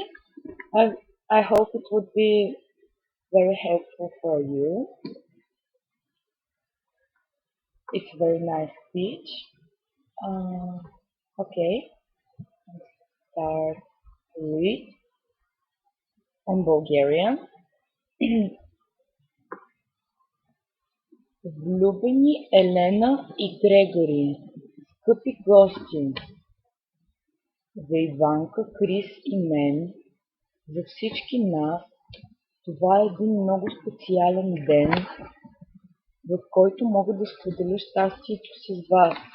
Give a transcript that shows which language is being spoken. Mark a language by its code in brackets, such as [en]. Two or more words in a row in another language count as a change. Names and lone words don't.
[en] I, I hope it would be very helpful for you. It's a very nice speech. Uh, okay, start to read on Bulgarian. [bg] Влюбени Елена и Грегори, скъпи гости, за Иванка, Крис и мен, за всички нас, това е един много специален ден, в който мога да споделя щастието си с вас.